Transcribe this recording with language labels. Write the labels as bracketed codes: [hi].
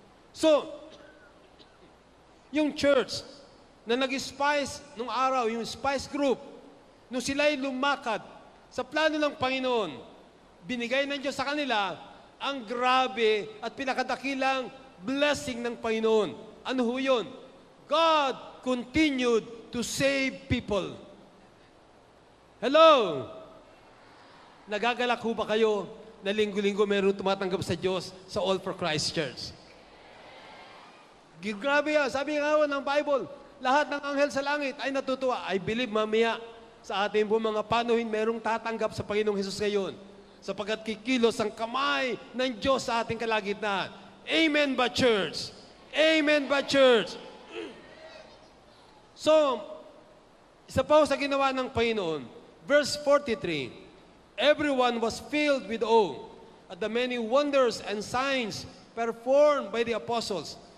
[tl] So, yung church na nag-spice nung araw, yung Spice Group, nung sila'y lumakad sa plano ng Panginoon, binigay ng Diyos sa kanila ang grabe at pinakadakilang blessing ng Panginoon. Ano ho yun? [en] God continued to save people. [tl] Hello? Nagagalak ho ba kayo na linggo-linggo meron tumatanggap sa Diyos sa All for Christ Church? Grabe yan. Sabi nga ng Bible, lahat ng anghel sa langit ay natutuwa. [en] I believe [tl] mamaya sa ating po mga panuhin merong tatanggap sa Panginoong Hesus ngayon sapagkat kikilos ang kamay ng Diyos sa ating kalagitnaan. Amen ba, church? Amen ba, church? [en] So, [tl] isa pa sa ginawa ng Panginoon, [en] verse 43, everyone was filled with awe at the many wonders and signs performed by the apostles.